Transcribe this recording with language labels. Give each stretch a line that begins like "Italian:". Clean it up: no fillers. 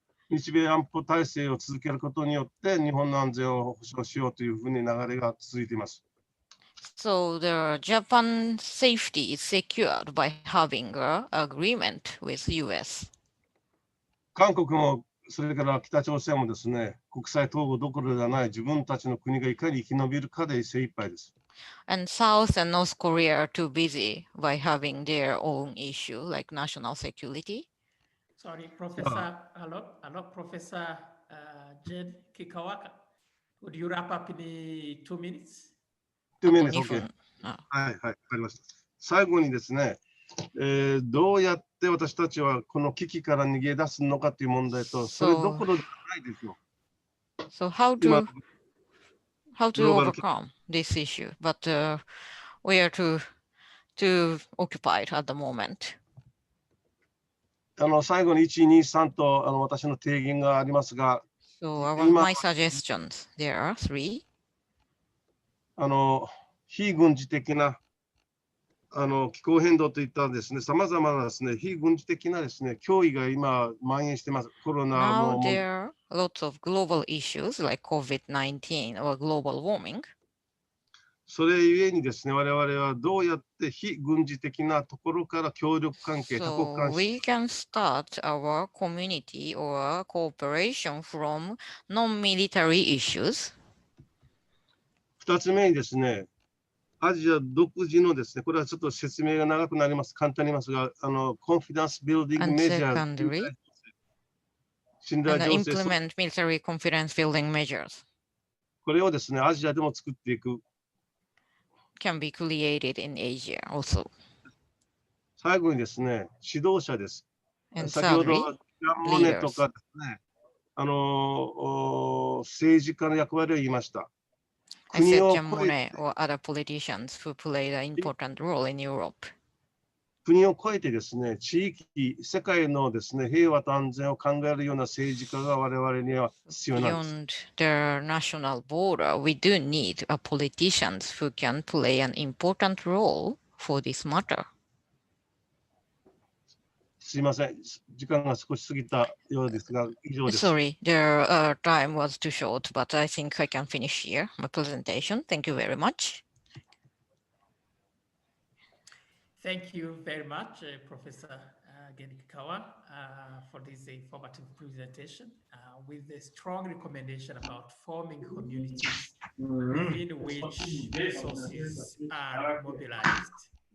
Japanese: 日米安保体制を続けることによって、日本の安全を保障しようというふうに流れが続いています。
English: So the Japan safety is secured by having an agreement with US.
Japanese: 韓国もそれから北朝鮮もですね、国際統合どころではない自分たちの国がいかに生き延びるかで精一杯です。
English: And South and North Korea are too busy by having their own issue like national security. Sorry, Professor. Hello, Professor Jed Kikawaka. Would you wrap up in 2 minutes? 2 minutes, OK。
Japanese: はい、わかりました。最後にですね、どうやって私たちはこの危機から逃げ出すのかという問題と、それどころじゃないですよ。
English: So how to overcome this issue? But we are too occupied at the moment.
Japanese: 最後に1、2、3と私の提言がありますが、
English: So my suggestions, there are 3.
Japanese: 非軍事的な気候変動といったですね、さまざまなですね、非軍事的なですね、脅威が今蔓延しています。コロナも。
English: Now there are lots of global issues like COVID-19 or global warming.
Japanese: それゆえにですね、我々はどうやって非軍事的なところから協力関係、多国
English: So
Japanese: 関係。
English: we can start our community or cooperation from non-military issues.
Japanese: 2つ目にですね、アジア独自のですね、これはちょっと説明が長くなります、簡単に言いますが、コンフィデンスビルディングメジャー、信頼
English: and
Japanese: 醸成、
English: implement military confidence building measures
Japanese: これをですね、アジアでも作っていく。
English: can be created in Asia also.
Japanese: 最後にですね、指導者です。
English: And
Japanese: 先ほど、
English: thirdly,
Japanese: モネとかですね、政治家の役割を言いました。
English: I said John Monet or other politicians who played an important role in Europe.
Japanese: 国を越えてですね、地域、世界のですね、平和と安全を考えるような政治家が我々には必要なんです。
English: Beyond the national border, we do need politicians who can play an important role for this matter.
Japanese: すいません、時間が少し過ぎたようですが、以上です。
English: Sorry, the time was too short, but I think I can finish here my presentation. Thank you very much. Thank you very much, Professor Genikikawa, for this informative presentation with a strong recommendation about forming communities within which resources are mobilized.